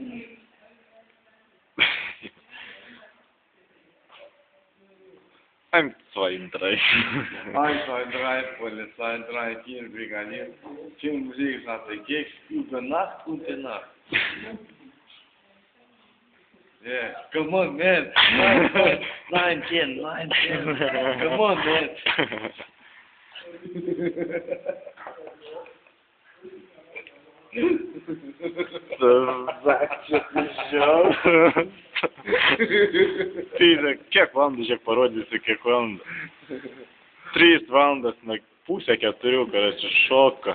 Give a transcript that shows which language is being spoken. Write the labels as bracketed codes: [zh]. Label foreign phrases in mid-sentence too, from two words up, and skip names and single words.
[de] 1, 2, 3. 1, 2, 3, Polizei, 3, 4, Brigadier. 5, 6, 7, gehst über Nacht und die Nacht. [en] Yeah, come on, man. 9, 10, 9, 10. Come on, man. [lt] Tai kiek valandų, žiūrėk, parodysiu, kiek valandų. 3 valandas, pusę 4, karoči, šoka.